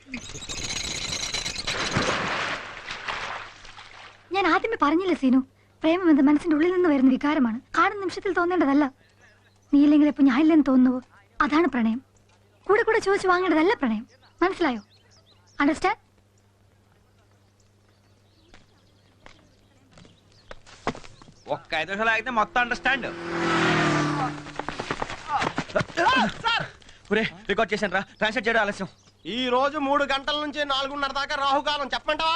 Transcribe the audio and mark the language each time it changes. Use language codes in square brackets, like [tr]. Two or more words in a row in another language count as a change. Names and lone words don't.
[ml] ഞാൻ ആദ്യമേ പറഞ്ഞില്ലേ സീനു, പ്രേമം എന്നത് മനസ്സിന്റെ ഉള്ളിൽ നിന്ന് വരുന്ന വികാരമാണ്, കാണുന്ന നിമിഷത്തിൽ തോന്നേണ്ടതല്ല. നീ ഇല്ലെങ്കിൽ ഇപ്പൊ ഞാൻ ഇല്ലെന്ന് തോന്നുന്നുവോ, അതാണ് പ്രണയം. കൂടെ കൂടെ ചോദിച്ചു വാങ്ങേണ്ടതല്ല പ്രണയം. മനസ്സിലായോ? അണ്ടർസ്റ്റാൻഡ്? [te] ఒక్క 5 నిమిషాలు ఆగితే మొత్తం అండర్స్టాండ్. రికార్డ్ చేశాను రా, ట్రాన్స్లేట్ చేయడం ఆలస్యం. ఈ రోజు 3 గంటల నుంచి 4:30 దాకా రాహుకాలం. చెప్పమంటావా?